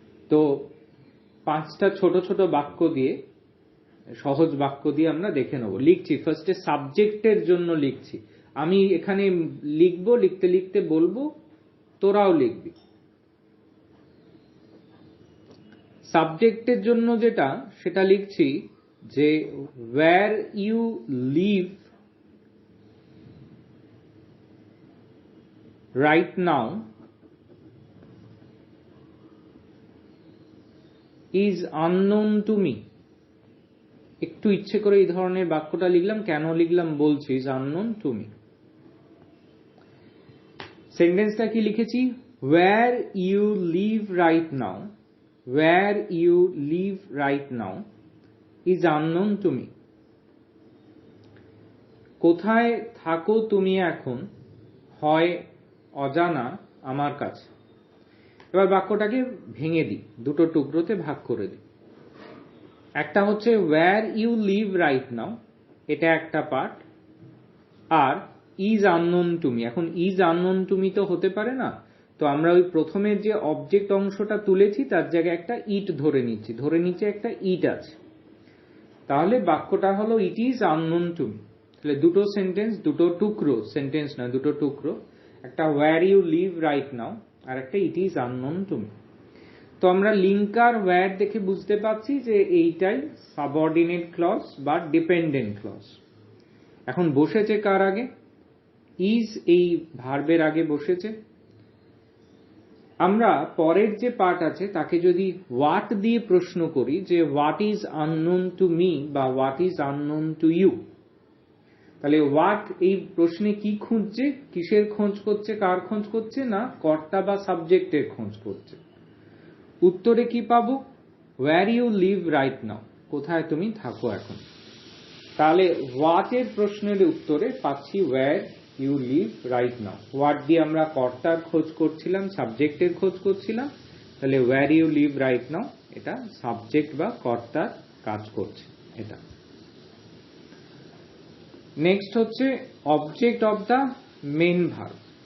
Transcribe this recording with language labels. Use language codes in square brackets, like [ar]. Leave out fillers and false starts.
[bn] তো পাঁচটা ছোট ছোট বাক্য দিয়ে, সহজ বাক্য দিয়ে আমরা দেখে নেব। লিখছি, ফার্স্টে সাবজেক্টের জন্য লিখছি। আমি এখানে লিখবো, লিখতে লিখতে বলবো, তোরাও লিখবি। সাবজেক্টের জন্য যেটা সেটা লিখছি যে [en] where you live right now is unknown to me. [bn] একটু ইচ্ছে করে এই ধরনের বাক্যটা লিখলাম, কেন লিখলাম বলছি, [en] is unknown to me. [bn] সেন্টেন্সটা কি লিখেছি? [en] where you live right now, where you live right now is unknown to me. [bn] কোথায় থাকো তুমি এখন হয় অজানা আমার কাছে। এবার বাক্যটাকে ভেঙে দিই, দুটো টুকরোতে ভাগ করে দিই। একটা হচ্ছে [en] where you live right now, [bn] এটা একটা part, আর [en] is unknown to me। [bn] এখন [en] is unknown to me [bn] তো হতে পারে না, তো আমরা ওই প্রথমের যে অবজেক্ট অংশটা তুলেছি তার জায়গায় একটা ইট ধরে নিচ্ছি একটা ইট আছে, তাহলে বাক্যটা হলো [en] it is unknown to me। [bn] তাহলে দুটো সেন্টেন্স, দুটো টুকরো, সেন্টেন্স না দুটো টুকরো, একটা [en] where you live right now [bn] আর একটা [en] it is unknown to me। [bn] তো আমরা লিঙ্কার where দেখে বুঝতে পারছি যে এইটাই সাবঅর্ডিনেট ক্লজ বা ডিপেন্ডেন্ট ক্লজ। এখন বসেছে কার আগে? is এই ভার্বের আগে বসেছে। আমরা পরের যে পার্ট আছে তাকে যদি what দিয়ে প্রশ্ন করি যে [en] what is unknown to me [bn] বা [en] what is unknown to you, [bn] তাহলে what এই প্রশ্নে কি খুঁজছে, কিসের খোঁজ করছে, কার খোঁজ করছে? না কর্তা বা সাবজেক্টের খোঁজ করছে। উত্তরে কি পাবো? [en] where you live right now, [bn] কোথায় তুমি থাকো এখন। তাহলে what এর প্রশ্নের উত্তরে পাচ্ছি [en] where you live right now। [bn] what দিয়ে আমরা কর্তার খোঁজ করছিলাম, সাবজেক্টের খোঁজ করছিলাম, তাহলে [en] where you live right now [bn] এটা সাবজেক্ট বা কর্তার কাজ করছে এটা। নেক্সট হচ্ছে object of the main verb.